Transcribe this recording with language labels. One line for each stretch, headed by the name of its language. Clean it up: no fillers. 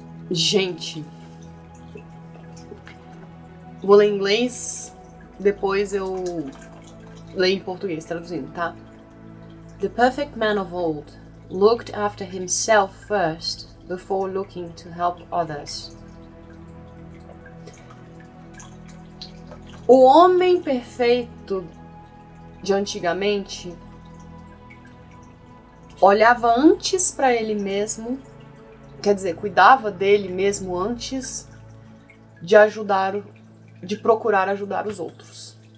Portuguese: Gente, vou ler em inglês, depois eu leio em português, traduzindo, tá?
English: The perfect man of old looked after himself first before looking to help others.
Portuguese: O homem perfeito de antigamente olhava antes para ele mesmo, quer dizer, cuidava dele mesmo antes de procurar ajudar os outros.